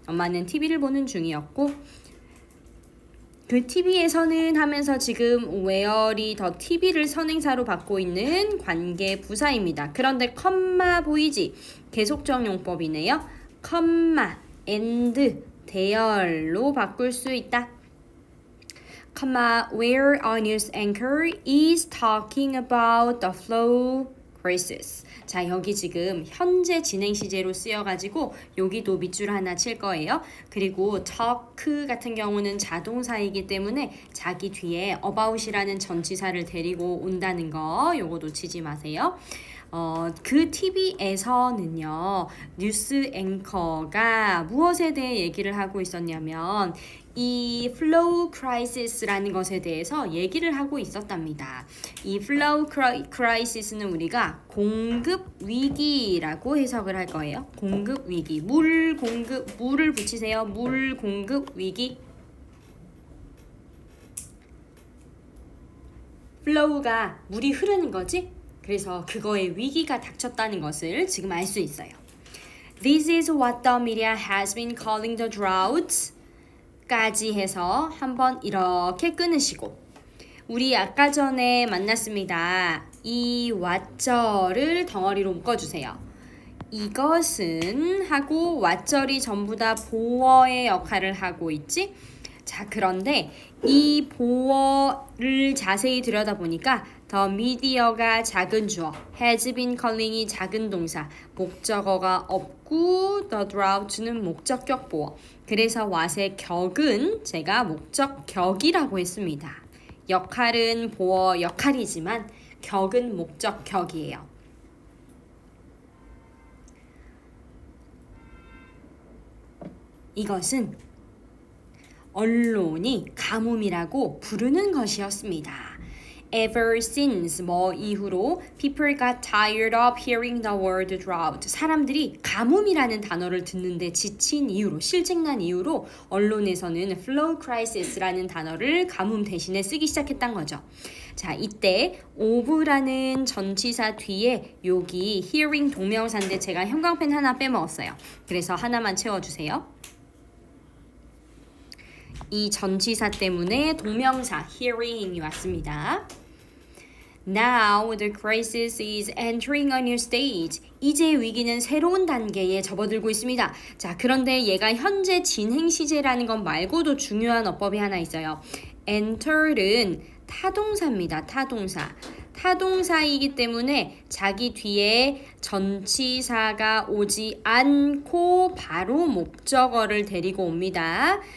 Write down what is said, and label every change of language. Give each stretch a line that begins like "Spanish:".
Korean: 엄마는 TV를 보는 중이었고 그 TV에서는 하면서 지금 where이 더 TV를 선행사로 받고 있는 관계 부사입니다. 그런데 컴마 보이지? 계속적 용법이네요. 컴마, and, 대열로 바꿀 수 있다.
English: where our news anchor is talking about the flow crisis.
Korean: 자, 여기 지금 현재 진행 시제로 쓰여가지고 여기도 밑줄 하나 칠 거예요. 그리고 talk 같은 경우는 자동사이기 때문에 자기 뒤에 about이라는 전치사를 데리고 온다는 거 요거도 치지 마세요. 그 TV에서는요 뉴스 앵커가 무엇에 대해 얘기를 하고 있었냐면 이 flow crisis라는 것에 대해서 얘기를 하고 있었답니다. 이 flow crisis는 우리가 공급 위기라고 해석을 할 거예요. 공급 위기, 물을 붙이세요. 물 공급 위기. flow가 물이 흐르는 거지? 그래서 그거에 위기가 닥쳤다는 것을 지금 알 수 있어요.
English: This is what the media has been calling the drought.
Korean: 까지 해서 한번 이렇게 끊으시고 우리 아까 전에 만났습니다. 이 what절을 덩어리로 묶어주세요. 이것은 하고 what절이 전부 다 보어의 역할을 하고 있지? 자, 그런데 이 보어를 자세히 들여다보니까 더 미디어가 작은 주어, has been calling이 작은 동사, 목적어가 없고 the drought는 목적격 보어. 그래서 what의 격은 제가 목적격이라고 했습니다. 역할은 보어 역할이지만 격은 목적격이에요. 이것은 언론이 가뭄이라고 부르는 것이었습니다.
English: Ever since
Korean: 뭐 이후로
English: people got tired of hearing the word drought.
Korean: 사람들이 가뭄이라는 단어를 듣는데 지친 이유로 실증난 이유로 언론에서는 flow crisis라는 단어를 가뭄 대신에 쓰기 시작했단 거죠. 자, 이때 of라는 전치사 뒤에 여기 hearing 동명사인데 제가 형광펜 하나 빼먹었어요. 그래서 하나만 채워주세요. 이 전치사 때문에 동명사 hearing이 왔습니다.
English: Now the crisis is entering a new stage.
Korean: 이제 위기는 새로운 단계에 접어들고 있습니다. 자, 그런데 얘가 현재 진행 시제라는 것 말고도 중요한 어법이 하나 있어요. enter는 타동사입니다. 타동사. 타동사이기 때문에 자기 뒤에 전치사가 오지 않고 바로 목적어를 데리고 옵니다.